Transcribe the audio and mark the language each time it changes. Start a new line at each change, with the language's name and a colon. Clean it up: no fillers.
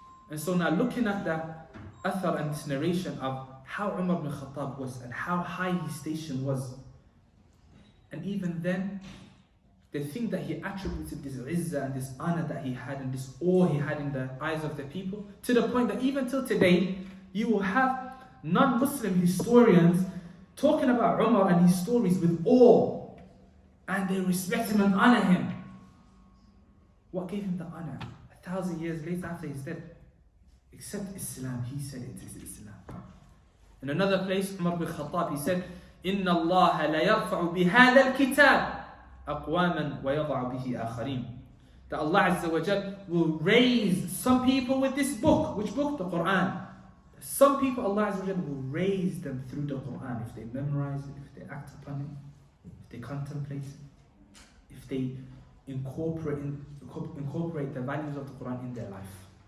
English: And so now looking at the athar and this narration of how Umar ibn Khattab was and how high his station was, and even then, the thing that he attributed this izzah and this honor that he had and this awe he had in the eyes of the people, to the point that even till today, you will have non-Muslim historians talking about Umar and his stories with awe, and they respect him and honor him. What gave him the honor? 1,000 years later after he's dead, except Islam. He said it is Islam. In another place, Umar ibn Khattab, he said,
Arabic: إِنَّ اللَّهَ لَيَرْفَعُ بِهَذَا الْكِتَابِ أَقْوَامًا وَيَضَعُ بِهِ آخَرِينَ.
English: That Allah Azza wa Jal will raise some people with this book. Which book? The Quran. Some people, Allah Azza wa Jal will raise them through the Quran if they memorize it, if they act upon it, if they contemplate it, if they incorporate the values of the Quran in their life.